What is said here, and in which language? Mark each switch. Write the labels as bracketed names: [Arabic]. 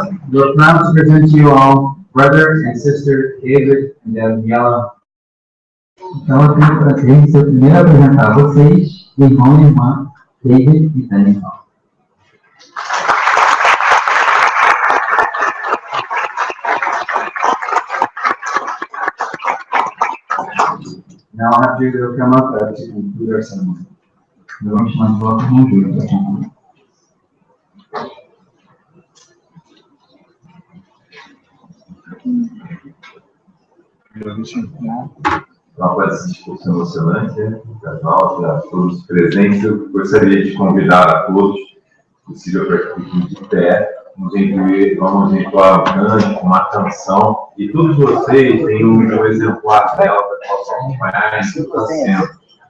[English] We're proud to present to you all brother and sister David and Daniella. [Portuguese] Então eu tenho o prazer de ser o primeiro a apresentar a vocês, o irmão e irmã David e Daniella. [English] Now I'll have you to come up to conclude our ceremony. [Portuguese] Nós vamos chamar de volta com o Júlio para concluir. Após essa discussão emocionante, casal, a todos os presentes, eu gostaria de convidar a todos, se possível, para que fiquem de pé, vamos entoar um canto, uma canção, e todos vocês têm um exemplar dela para que possam acompanhar isso que está sendo.